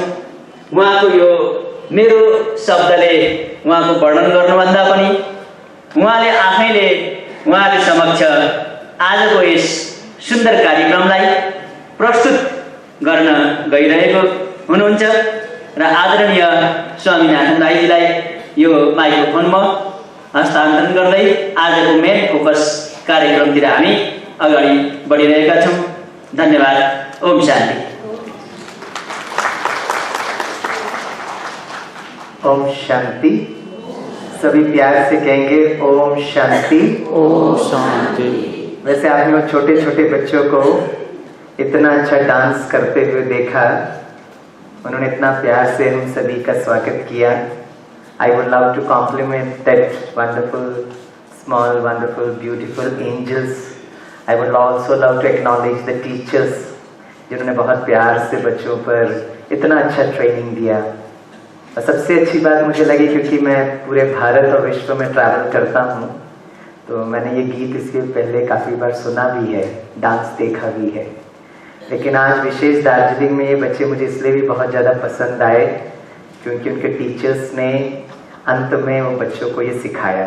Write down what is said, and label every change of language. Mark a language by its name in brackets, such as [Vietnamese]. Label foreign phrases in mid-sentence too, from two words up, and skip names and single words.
[Nepali] उहाँको यो मेरो शब्दले उहाँको वर्णन गर्नुभन्दा पनि उहाँले आफैले उहाँले समक्ष आजको यस सुन्दर कार्यक्रमलाई प्रस्तुत गर्न गइरहेको हुनुहुन्छ र आदरणीय स्वामीनाथन दाइजीलाई यो माइक्रोफोनमा हस्तान्तरण गर्दै आजको मेन फोकस कार्यक्रमतिर हामी अगाडि बढिरहेका छौँ। धन्यवाद। ओम शान्ति। [Hindi] ओम शांति। सभी प्यार से कहेंगे ओम शांति। ओम शांति। वैसे आपने छोटे छोटे बच्चों को इतना अच्छा डांस करते हुए देखा, उन्होंने इतना प्यार से हम सभी का स्वागत किया। [English] I would love to compliment that wonderful small wonderful beautiful angels. I would also love to acknowledge the teachers जिन्होंने बहुत प्यार से बच्चों पर इतना अच्छा ट्रेनिंग दिया। और सबसे अच्छी बात मुझे लगी, क्योंकि मैं पूरे भारत और विश्व में ट्रैवल करता हूँ, तो मैंने ये गीत इसके पहले काफ़ी बार सुना भी है, डांस देखा भी है, लेकिन आज विशेष दार्जिलिंग में ये बच्चे मुझे इसलिए भी बहुत ज़्यादा पसंद आए क्योंकि उनके टीचर्स ने अंत में वो बच्चों को ये सिखाया।